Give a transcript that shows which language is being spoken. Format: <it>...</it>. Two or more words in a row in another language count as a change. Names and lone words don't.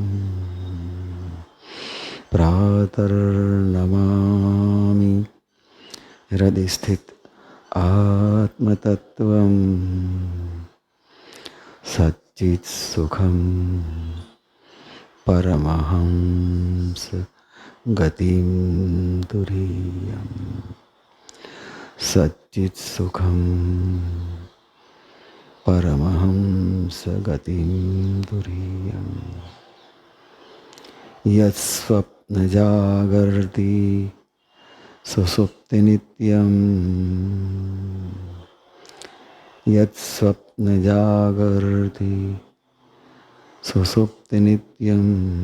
<sa>प्रातर्नमामि हृदय स्थित आत्मतत्वम. सच्चित सुखम परमहंस गतिम तुरीयम. सच्चित् सुखं परमहंस गतिं तुरीयम् यत्स्वप्नजागर्ति सुसुप्तिनित्यम् यत्स्वप्नजागर्ति सुसुप्तिनित्यम्</sa>